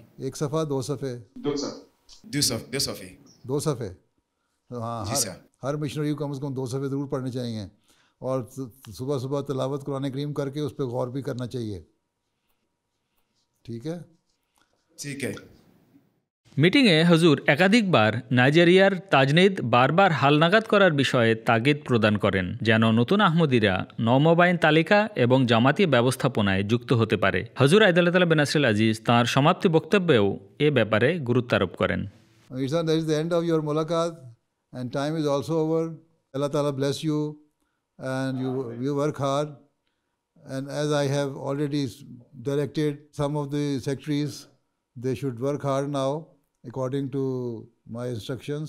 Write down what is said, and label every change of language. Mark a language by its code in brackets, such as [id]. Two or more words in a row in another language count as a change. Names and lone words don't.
[ur] 1 صفحہ 2 صفحے؟ 2 سر. 2 صفحے. 2 صفحے. ہاں، جی سر. ہر مشنری کو کم از کم 2 صفحے ضرور پڑھنے چاہیے، اور صبح صبح تلاوت قرآن کریم کر کے اس پہ غور بھی کرنا چاہیے. ٹھیک ہے. ٹھیک ہے. [bn] মিটিংয়ে হজুর একাধিকবার নাইজেরিয়ার তাজনিদ বারবার হালনাগাদ করার বিষয়ে তাগিদ প্রদান করেন, যেন নতুন আহমদীরা নওমবাইন তালিকা এবং জামাতি ব্যবস্থাপনায় যুক্ত হতে পারে। হজুর আয়দুল্লাহ বেনাসরিল আজিজ তাঁর সমাপ্তি বক্তব্যেও এ ব্যাপারে গুরুত্বারোপ করেন। [en] That is the end of your mulaqat and time is also over. Allah Ta'ala bless you and you work hard. And as I have already directed some of the secretaries, they should work hard now according to my instructions.